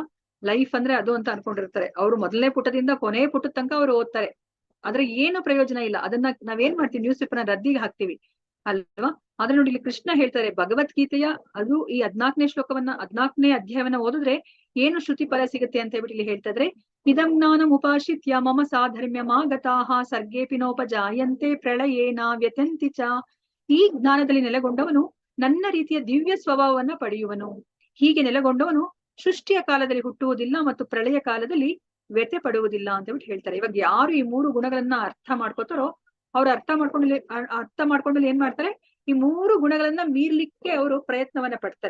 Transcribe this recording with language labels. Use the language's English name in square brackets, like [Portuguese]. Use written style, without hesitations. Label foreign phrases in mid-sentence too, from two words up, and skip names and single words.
[Kannada] ಲೈಫ್ ಅಂದ್ರೆ ಅದು ಅಂತ ಅನ್ಕೊಂಡಿರ್ತಾರೆ. ಅವ್ರು ಮೊದಲನೇ ಪುಟದಿಂದ ಕೊನೆ ಪುಟದ ತನಕ ಅವ್ರು ಓದ್ತಾರೆ. ಆದ್ರೆ ಏನು ಪ್ರಯೋಜನ ಇಲ್ಲ. ಅದನ್ನ ನಾವೇನ್ ಮಾಡ್ತೀವಿ, [English] news paper [Kannada] ರದ್ದಿಗೆ ಹಾಕ್ತಿವಿ ಅಲ್ವಾ. ಆದ್ರೆ ನೋಡಿ, ಇಲ್ಲಿ ಕೃಷ್ಣ ಹೇಳ್ತಾರೆ ಭಗವದ್ಗೀತೆಯ ಅದು ಈ 14ನೇ ಅಧ್ಯಾಯವನ್ನ ಓದಿದ್ರೆ ಏನು ಶ್ರುತಿ ಫಲ ಸಿಗುತ್ತೆ ಅಂತ ಹೇಳ್ಬಿಟ್ಟು ಇಲ್ಲಿ ಹೇಳ್ತಾ ಇದ್ರೆ, [Sanskrit] ಇದಂ ಜ್ಞಾನಂ ಉಪಾಶ್ರಿತ್ಯ ಮಮ ಸಾಧರ್ಮ್ಯಮಾಗತಾಃ ಸರ್ಗೇಪಿ ನೋಪಜಾಯಂತೆ ಪ್ರಳಯೇನ ವ್ಯತಂತಿ ಚ. [Kannada] ಈ ಜ್ಞಾನದಲ್ಲಿ ನೆಲೆಗೊಂಡವನು ನನ್ನ ರೀತಿಯ ದಿವ್ಯ ಸ್ವಭಾವವನ್ನ ಪಡೆಯುವನು. ಹೀಗೆ ನೆಲೆಗೊಂಡವನು ಸೃಷ್ಟಿಯ ಕಾಲದಲ್ಲಿ ಹುಟ್ಟುವುದಿಲ್ಲ ಮತ್ತು ಪ್ರಳಯ ಕಾಲದಲ್ಲಿ ವ್ಯತೆ ಪಡುವುದಿಲ್ಲ ಅಂತ ಹೇಳ್ಬಿಟ್ಟು ಹೇಳ್ತಾರೆ. ಇವಾಗ ಯಾರು ಈ 3 ಗುಣಗಳನ್ನ ಅರ್ಥ ಮಾಡ್ಕೋತಾರೋ ಅವ್ರು ಅರ್ಥ ಮಾಡ್ಕೊಂಡಲ್ಲಿ ಏನ್ ಮಾಡ್ತಾರೆ, ಈ 3 ಗುಣಗಳನ್ನ ಮೀರ್ಲಿಕ್ಕೆ ಅವರು ಪ್ರಯತ್ನವನ್ನ ಪಡ್ತಾರೆ.